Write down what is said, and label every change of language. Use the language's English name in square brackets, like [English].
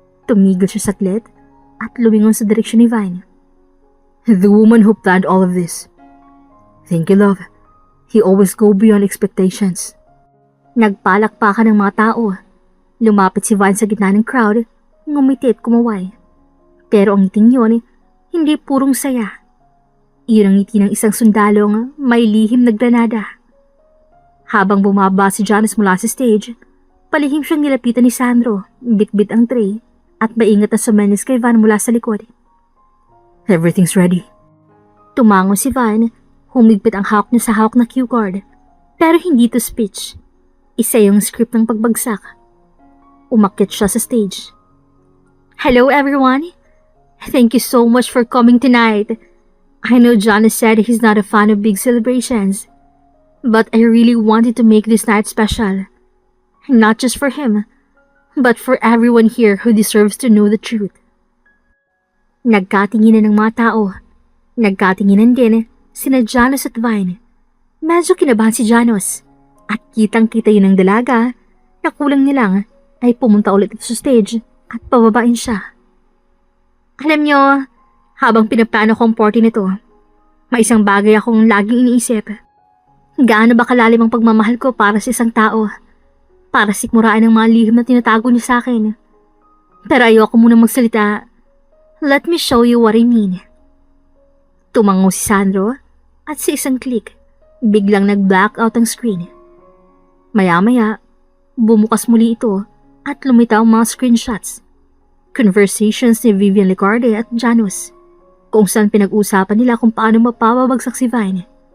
[Filipino] Tumigil siya saglit at lumingon sa direksyon ni Vine. [English] The woman who planned all of this. Thank you, love. You always go beyond expectations. [Filipino] Nagpalakpakan ng mga tao. Lumapit si Vine sa gitna ng crowd, ngumiti at kumaway. Pero ang ngiting yun, hindi purong saya. Iyon ang ngiti ng isang sundalong may lihim na granada. Habang bumaba si Janos mula sa stage, palihim siyang nilapitan ni Sandro, bitbit ang tray, at maingat na sumenyas kay Vine mula sa likod. [English] Everything's ready. [Filipino] Tumango si Vine, humigpit ang hawak niya sa hawak na cue card, pero hindi to speech. Isa yung script ng pagbagsak. Umakyat siya sa stage. Hello everyone! [English] Thank you so much for coming tonight. I know John has said he's not a fan of big celebrations, but I really wanted to make this night special. Not just for him, but for everyone here who deserves to know the truth. [Filipino] Nagkatinginan ng mga tao. Nagkatinginan din sina Janos at Vine. Medyo kinabahan si Janos at kitang-kita yun ng dalaga na kulang nilang ay pumunta ulit sa stage at pababain siya. Alam nyo, habang pinaplano ko ang party nito, may isang bagay akong laging iniisip. Gaano ba kalalim ang pagmamahal ko para sa isang tao? Para sikmuraan ang mga lihim na tinatago niya sa akin. Pero ayoko muna magsalita. [English] Let me show you what I mean. [Filipino] Tumango si Sandro at sa isang click, biglang nag-black out ang screen. Maya-maya, bumukas muli ito at lumitaw ang mga screenshots. Conversations ni Vivian Licarde at Janus, kung saan pinag-usapan nila kung paano mapapabagsak si Vine.